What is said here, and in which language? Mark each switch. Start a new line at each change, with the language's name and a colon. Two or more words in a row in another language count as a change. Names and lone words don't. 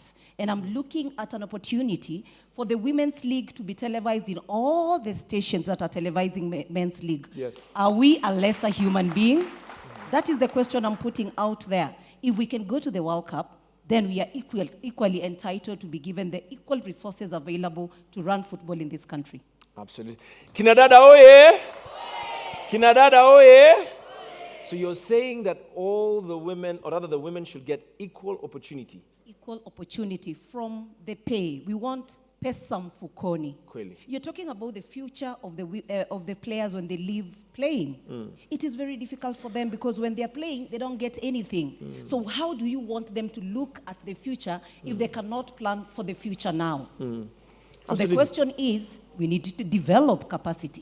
English: And I'm looking at an opportunity for the women's league to be televised in all the stations that are televising men's league. Yes. Are we a lesser human being? That is the question I'm putting out there. If we can go to the World Cup, then we are equally entitled to be given the equal resources available to run football in this country. Absolutely.
Swahili: Kinadada oye! Kinadada oye!
English: So you're saying that all the women, or rather the women, should get equal opportunity? Equal opportunity from the pay. We want
Swahili: pesa mfukoni. Kweli.
English: You're talking about the future of the players when they leave playing. It is very difficult for them because when they're playing, they don't get anything. So how do you want them to look at the future if they cannot plan for the future now? So the question is, we need to develop capacity.